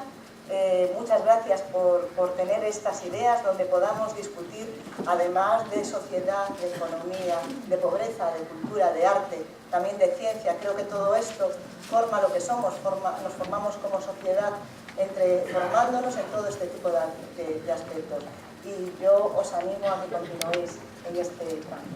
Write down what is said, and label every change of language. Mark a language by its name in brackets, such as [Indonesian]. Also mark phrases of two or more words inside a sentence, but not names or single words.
[Spanish] Muchas gracias por tener estas ideas donde podamos discutir, además de sociedad, de economía, de pobreza, de cultura, de arte, también de ciencia. Creo que todo esto forma lo que somos, nos formamos como sociedad formándonos en todo este tipo de aspectos. Y yo os animo a que continuéis en este campo.